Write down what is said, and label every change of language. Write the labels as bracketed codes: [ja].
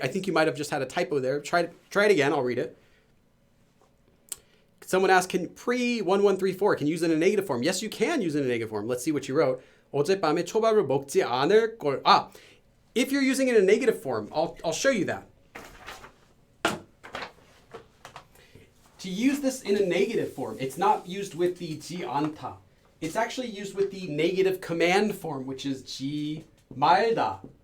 [en] I think you might have just had a typo there. Try it again. I'll read it. Someone asked, can pre-1134, can you use it in a negative form? Yes, you can use it in a negative form. Let's see what you wrote. [ko] 어젯밤에 초밥을 먹지 않을 걸. [en] If you're using it in a negative form, I'll show you that. To use this in a negative form, it's not used with the 지 않다. It's actually used with the negative command form, which is 지 말다.